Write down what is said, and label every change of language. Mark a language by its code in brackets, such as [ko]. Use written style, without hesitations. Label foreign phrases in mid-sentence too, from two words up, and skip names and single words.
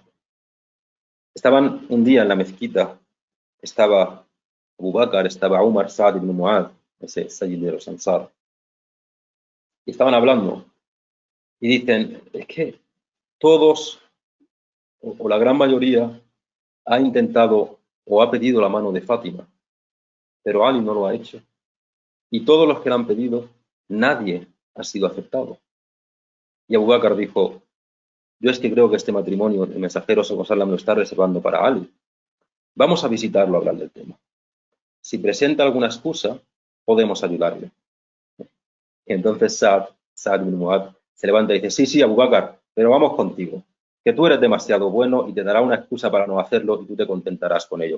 [es] Estaban un día en la mezquita, estaba Abu Bakr, estaba Umar, Sa'd ibn Mu'adh, ese Sayyid de los Ansar, y estaban hablando Y dicen, es que todos, o la gran mayoría, ha intentado o ha pedido la mano de Fátima, pero Ali no lo ha hecho. Y todos los que la han pedido, nadie ha sido aceptado. Y Abu Bakr dijo, yo es que creo que este matrimonio el mensajero [ar] صلى الله عليه وسلم [es] lo está reservando para Ali. Vamos a visitarlo a hablar del tema. Si presenta alguna excusa, podemos ayudarle. Y entonces Sa'd bin Mu'adh se levanta y dice, sí, Abu Bakr, pero vamos contigo, que tú eres demasiado bueno y te dará una excusa para no hacerlo y tú te contentarás con ello.